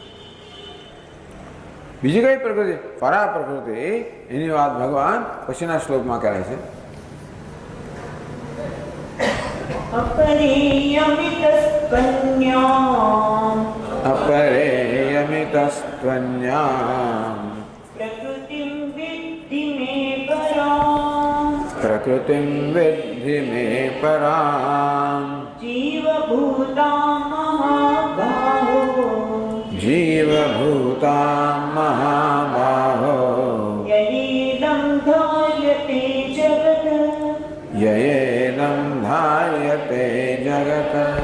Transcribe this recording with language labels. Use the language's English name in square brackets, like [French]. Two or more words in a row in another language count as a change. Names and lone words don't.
[Gujarati] બીજી કઈ પ્રકૃતિ? પરા પ્રકૃતિ. એની વાત ભગવાન પછીના શ્લોકમાં કરે છે. અપરેયમિતસ્ત્વન્યામ [Sanskrit] પ્રકૃતિમ વિદ્ધિ મે પરામ. પ્રકૃતિમ વિદ્ધિ મે પરામ. જીવભૂતા મહાબાહો. જીવભૂતા મહાબાહો. યયેદં ધાર્યતે જગત. યયેદં ધાર્યતે જગત.